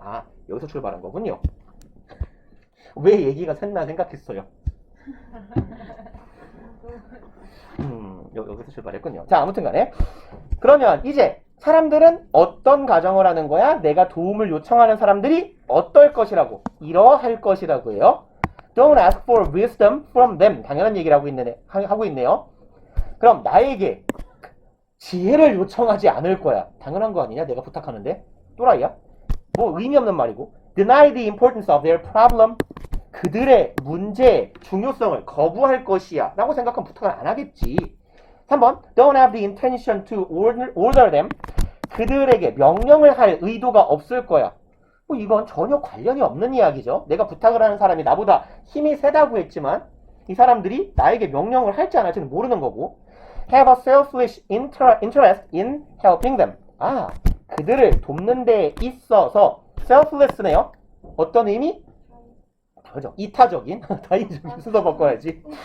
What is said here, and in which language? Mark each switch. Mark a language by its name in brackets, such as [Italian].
[Korean] 아, 여기서 출발한 거군요. 왜 얘기가 샜나 생각했어요. 여기서 출발했군요. 자, 아무튼 간에 그러면 이제 사람들은 어떤 가정을 하는 거야? 내가 도움을 요청하는 사람들이 어떨 것이라고? 이러할 것이라고 해요. [English] Don't ask for wisdom from them. [Korean] 당연한 얘기를 하고 있네요. 그럼 나에게 지혜를 요청하지 않을 거야. 당연한 거 아니냐? 내가 부탁하는데. 또라이야? 뭐 의미 없는 말이고. [English] Deny the importance of their problem. [Korean] 그들의 문제의 중요성을 거부할 것이야 라고 생각하면 부탁을 안 하겠지. [English] 3번 Don't have the intention to order them. [Korean] 그들에게 명령을 할 의도가 없을 거야. 뭐 이건 전혀 관련이 없는 이야기죠. 내가 부탁을 하는 사람이 나보다 힘이 세다고 했지만 이 사람들이 나에게 명령을 할지 안 할지는 모르는 거고. [English] Have a selfish interest in helping them. [Korean] 아, 그들을 돕는 데 있어서 selfless네요. 어떤 의미? 그죠? 이타적인 다인적인 순서 바꿔야지.